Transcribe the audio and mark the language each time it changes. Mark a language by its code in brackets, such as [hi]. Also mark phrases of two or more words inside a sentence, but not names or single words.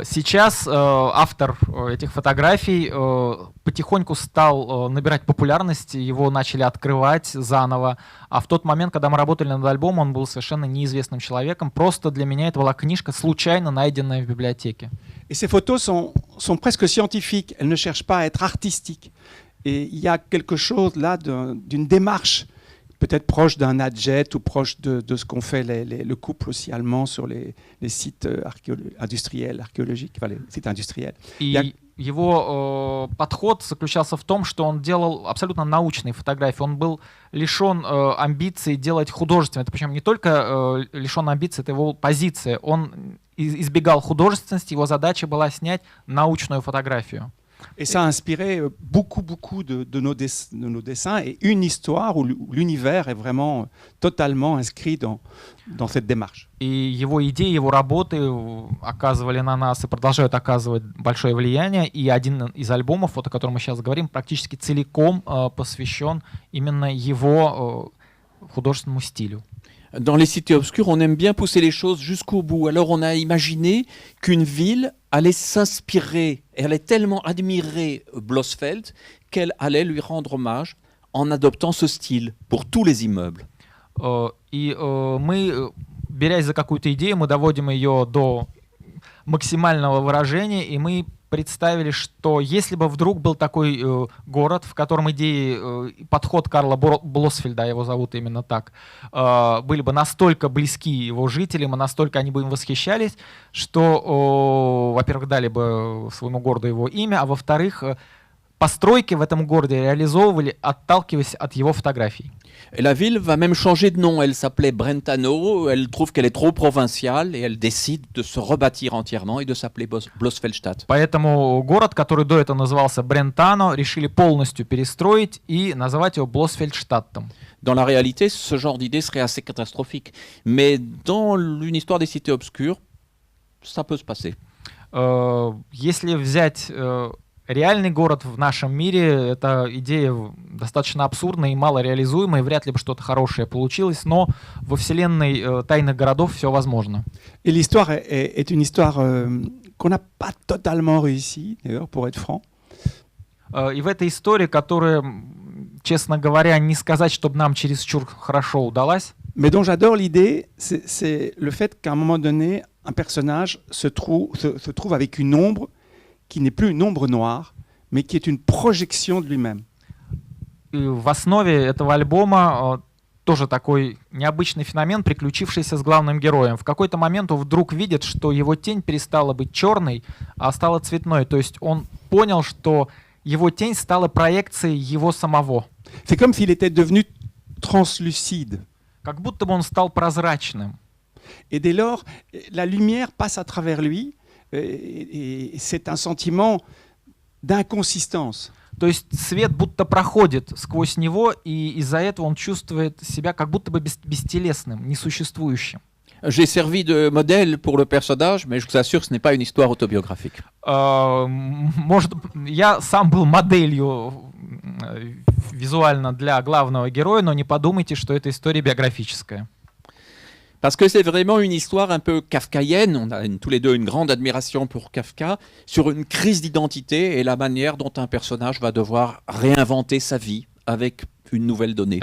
[ru] Сейчас автор этих фотографий потихоньку стал набирать популярность, его начали открывать заново. А в тот момент, когда мы работали над альбомом, он был совершенно неизвестным человеком. Просто для меня это была книжка, случайно найденная в библиотеке. [fr] Et ces photos sont presque scientifiques, elles ne cherchent pas à être artistiques. Et il y a quelque chose là d'une démarche peut-être proche d'un Adjet ou proche de ce qu'ont fait le couple aussi allemand sur les sites industriels, archéologiques, enfin les sites industriels. [ru] И его подход заключался в том, что он делал абсолютно научные фотографии. Он был лишен амбиций делать художественные. Это причем не только лишен амбиций, это его позиция. Он избегал художественности, его задача была снять научную фотографию. [fr] Et ça a inspiré beaucoup de nos dessins et une histoire où l'univers est vraiment totalement inscrit dans cette démarche. [ru] И его идеи, его работы оказывали на нас и продолжают оказывать большое влияние. И один из альбомов, вот о котором мы сейчас говорим, практически целиком посвящен именно его художественному стилю. [fr] Dans les cités obscures, on aime bien pousser les choses jusqu'au bout. Alors on a imaginé qu'une ville allait s'inspirer, et allait tellement admirer Blossfeld qu'elle allait lui rendre hommage en adoptant ce style pour tous les immeubles. [ru] И мы, берясь за какую-то идею, мы доводим ее до максимального выражения, и мы представили, что если бы вдруг был такой город, в котором идеи, подход Карла Блоссфельда, его зовут именно так, были бы настолько близки его жителям, и настолько они бы им восхищались, что, во-первых, дали бы своему городу его имя, а во-вторых, постройки в этом городе реализовывали, отталкиваясь от его фотографий. [fr] Et la ville va même changer de nom. Elle s'appelait Brentano. Elle trouve qu'elle est trop provinciale et elle décide de se rebâtir entièrement et de s'appeler Blossfeldstadt. [ru] Поэтому город, который до этого назывался Брентано, решили полностью перестроить и назвать его Блоссфельдштадтом. [fr] Dans la réalité, ce genre d'idée serait assez catastrophique. Mais dans une histoire des cités obscures, ça peut se passer. [ru] Если взять реальный город в нашем мире, эта идея достаточно абсурдная и мало реализуемая, и вряд ли бы что-то хорошее получилось, но во вселенной тайных городов все возможно. [fr] Et l'histoire est une histoire qu'on n'a pas totalement réussi, d'ailleurs, pour être franc. [ru] И в этой истории, которая, честно говоря, не сказать, чтобы нам чересчур хорошо удалась. [fr] Mais dont j'adore l'idée, c'est le fait qu'à un moment donné, un personnage se trouve avec une ombre qui n'est plus une ombre noire, mais qui est une projection de lui-même. [ru] И в основе этого альбома тоже такой необычный феномен, приключившийся с главным героем. В какой-то момент он вдруг видит, что его тень перестала быть черной, а стала цветной. То есть он понял, что его тень стала проекцией его самого. [fr] C'est comme s'il était devenu translucide. [ru] Как будто бы он стал прозрачным. [fr] Et dès lors, la lumière passe à travers lui, et c'est un sentiment d'inconsistance. [ru] То есть свет будто проходит сквозь него, и из-за этого он чувствует себя как будто бы бестелесным, несуществующим. [fr] J'ai servi de modèle pour le personnage, mais je vous assure que ce n'est pas une histoire autobiographique. [ru] Может, я сам был моделью визуально для главного героя, но не подумайте, что это история биографическая. [fr] Parce que c'est vraiment une histoire un peu kafkaïenne. On a tous les deux une grande admiration pour Kafka sur une crise d'identité et la manière dont un personnage va devoir réinventer sa vie avec une nouvelle donnée.